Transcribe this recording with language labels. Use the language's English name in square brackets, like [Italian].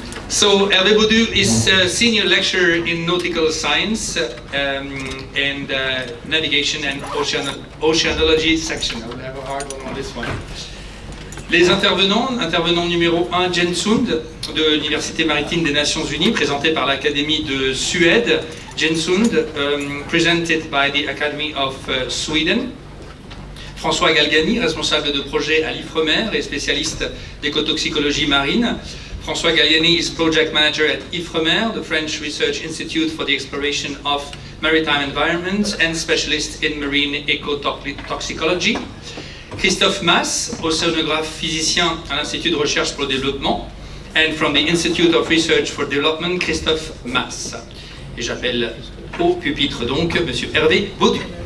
[English] So Hervé Baudu is a senior lecturer in nautical science and navigation and oceanology section. I will have a hard one on this one. [French] Les intervenant numéro 1, Jens Sund, de l'Université maritime des Nations Unies, présenté par l'Académie de Suède. [English] Jens Sund, presented by the Academy of Sweden. [French] François Galgani, responsable de projet à l'IFREMER et spécialiste d'écotoxicologie marine. [English] François Galgani is project manager at IFREMER, the French Research Institute for the Exploration of Maritime Environments, and specialist in marine ecotoxicology. [French] Christophe Masse, océanographe physicien à l'Institut de recherche pour le développement, [English] and from the Institute of Research for Development, Christophe Masse. [French] Et j'appelle au pupitre donc Monsieur Hervé Baudu.